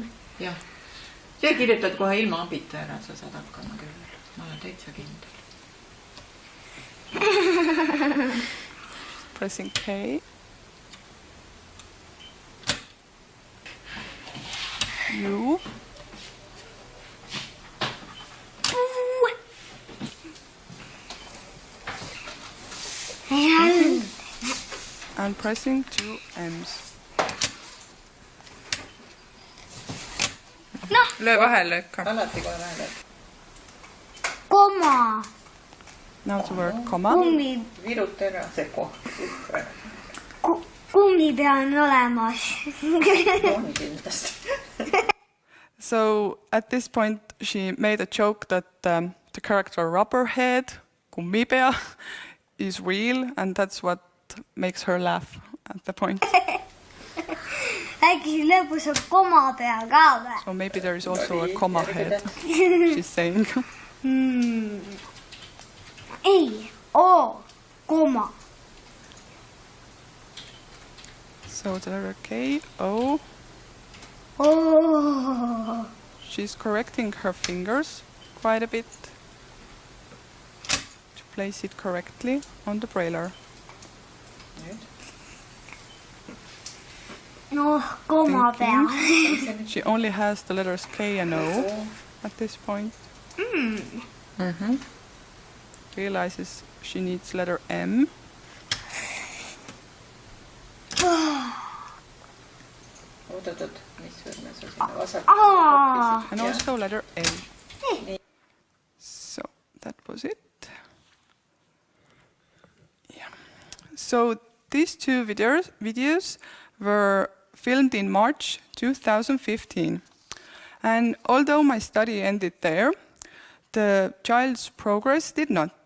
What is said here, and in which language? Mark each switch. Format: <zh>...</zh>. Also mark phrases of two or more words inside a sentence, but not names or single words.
<et>Jah. See kirjutad kohe ilma abita ära, sa saad hakkama küll. Ma olen täitsa kindel.</et> <en>Pressing K. U. And pressing two M's.</en> <et>löö vahele ikka. Alati kohe vahele. Koma.</et> <en>Now the word comma.</en> <et>Viruta ära see koht. Kummipea on olemas. On kindlasti.</et> <en>So at this point she made a joke that the character Rubberhead, kummipea, is real, and that's what makes her laugh at the point.</en> <et>Äkki lõpus on komapea ka või?</et> <en>So maybe there is also a comma head, she's saying.</en> <et>Ei, O, koma.</et> <en>So the letter K, O. Oh. She's correcting her fingers quite a bit to place it correctly on the brailler.</en> <et>No, komapea.</et> <en>She only has the letters K and O at this point. Realizes she needs letter M.</en> <et>Oot, mis võrme sa sinna vasak.</et> <en>And also letter A. So that was it. Yeah. So these two videos were filmed in March 2015. And although my study ended there, the child's progress did not.</en>